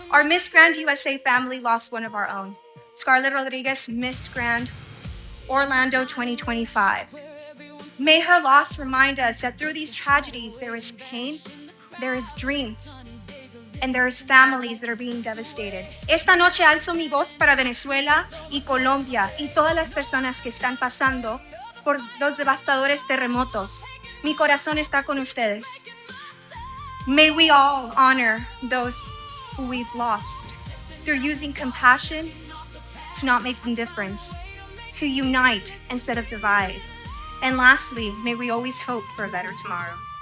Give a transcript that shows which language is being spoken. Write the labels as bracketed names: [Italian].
[English] Our Miss Grand USA family lost one of our own, Scarlett Rodriguez, Miss Grand Orlando 2025. May her loss remind us that through these tragedies, there is pain, there is dreams, and there is families that are being devastated. [Spanish] Esta noche alzo mi voz para Venezuela y Colombia y todas las personas que están pasando por los devastadores terremotos. Mi corazón está con ustedes. [English] May we all honor those who we've lost through using compassion to not make indifference, to unite instead of divide. And lastly, may we always hope for a better tomorrow.